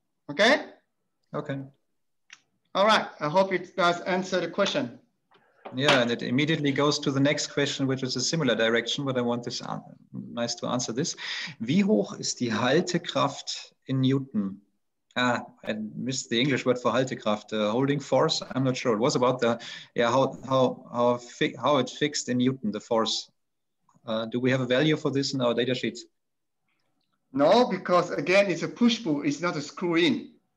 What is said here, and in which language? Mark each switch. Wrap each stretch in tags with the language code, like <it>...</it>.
<en>Okay? Okay. All right, I hope it does answer the question. Yeah, and it immediately goes to the next question, which is a similar direction, but I want this nice to answer this.</en> <de>Wie hoch ist die Haltekraft in Newton?</de> <en>I missed the English word for Haltekraft. Holding force, I'm not sure. It was about the, how it fixed in Newton, the force. Do we have a value for this in our data sheets? No, because again, it's a push-pull, it's not a screw-in.</en>